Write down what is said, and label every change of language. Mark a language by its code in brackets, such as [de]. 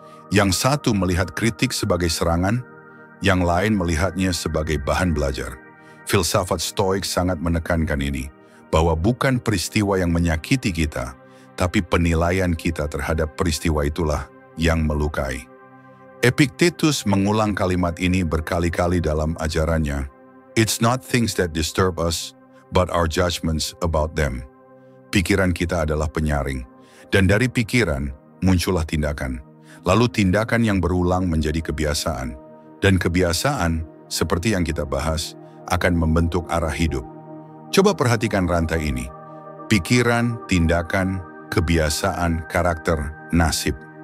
[id] Yang satu melihat kritik sebagai serangan, yang lain melihatnya sebagai bahan belajar. Filsafat Stoik sangat menekankan ini, bahwa bukan peristiwa yang menyakiti kita, tapi penilaian kita terhadap peristiwa itulah yang melukai. Epictetus mengulang kalimat ini berkali-kali dalam ajarannya. [en] It's not things that disturb us, but our judgments about them. [id] Pikiran kita adalah penyaring, dan dari pikiran muncullah tindakan. Lalu tindakan yang berulang menjadi kebiasaan. Dan kebiasaan, seperti yang kita bahas, akan membentuk arah hidup. Coba perhatikan rantai ini. Pikiran, tindakan, kebiasaan, karakter, nasib.